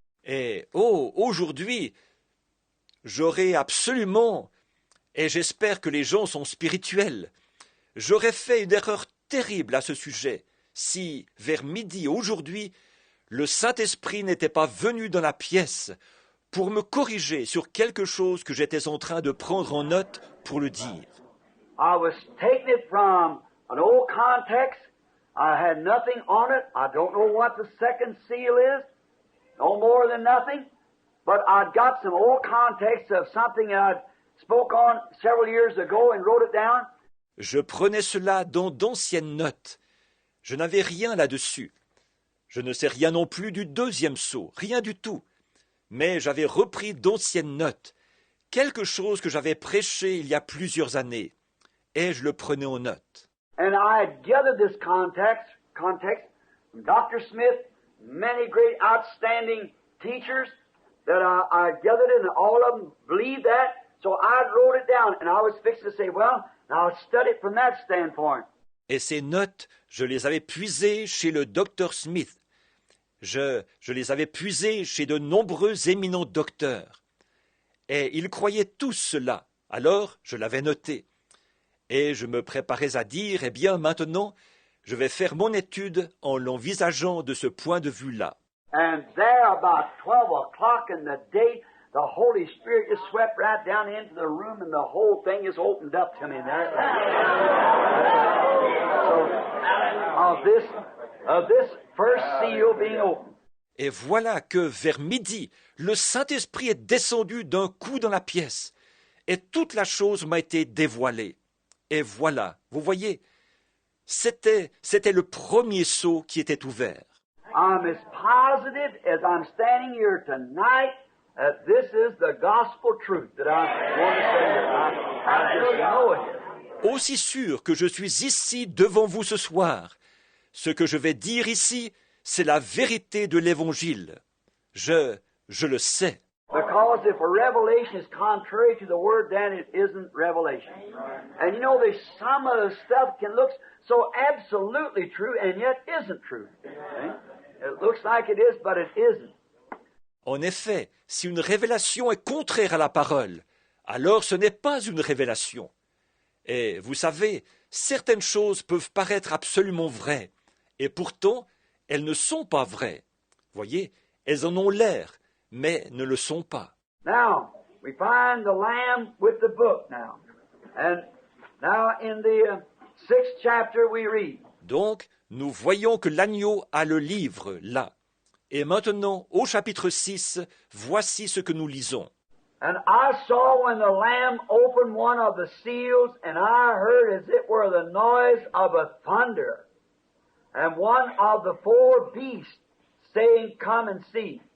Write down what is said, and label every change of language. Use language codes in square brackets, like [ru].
[fr] Et aujourd'hui, j'aurais absolument, et j'espère que les gens sont spirituels, j'aurais fait une erreur terrible à ce sujet si, vers midi aujourd'hui, le Saint-Esprit n'était pas venu dans la pièce pour me corriger sur quelque chose que j'étais en train de prendre en note pour le dire. [en] I was taking it from an old context. I had nothing on it. I don't know what the second seal is, no more than nothing. But I'd got some old context of something that I'd spoke on several years ago and wrote it down. [fr] Je prenais cela dans d'anciennes notes. Je n'avais rien là-dessus. Je ne sais rien non plus du deuxième sceau, rien du tout. Mais j'avais repris d'anciennes notes, quelque chose que j'avais prêché il y a plusieurs années, et je le prenais en note. [en] And I had gathered this context from Dr. Smith, many great outstanding teachers that I gathered it, and all of them believed that. So I wrote it down, and I was fixing to say, well, now I'll study it from that standpoint. [fr] Et ces notes, je les avais puisées chez le Dr. Smith. Je les avais puisées chez de nombreux éminents docteurs. Et ils croyaient tous cela. Alors, je l'avais noté. Et je me préparais à dire, eh bien, maintenant, je vais faire mon étude en l'envisageant de ce point de vue-là. [en] And there, about 12 o'clock in the day, the Holy Spirit just swept right down into the room, and the whole thing is opened up to me there. So, of this first seal being opened. [fr] Et voilà que, vers midi, le Saint-Esprit est descendu d'un coup dans la pièce, et toute la chose m'a été dévoilée. Et voilà, vous voyez, c'était le premier sceau qui était ouvert. [en] I'm as positive as I'm standing here tonight that this is the gospel truth that I want to say here. I just know it. [fr] Aussi sûr que je suis ici devant vous ce soir, ce que je vais dire ici, c'est la vérité de l'Évangile. Je le sais. [en] Because if a revelation is contrary to the word, then it isn't revelation. And you know, there's some of the stuff can look so absolutely true and yet isn't true. See? It looks like it is, but it isn't. [fr] En effet, si une révélation est contraire à la parole, alors ce n'est pas une révélation. Et vous savez, certaines choses peuvent paraître absolument vraies, et pourtant, elles ne sont pas vraies. Voyez, elles en ont l'air, mais ne le sont pas. [en] Now, we find the Lamb with the book now. And now in the 6th chapter we read. [fr] Donc, nous voyons que l'agneau a le livre là. Et maintenant, au chapitre 6, voici ce que nous lisons. [en] And I saw when the Lamb opened one of the seals, and I heard as it were the noise of a thunder, and one of the four beasts saying, Come and see.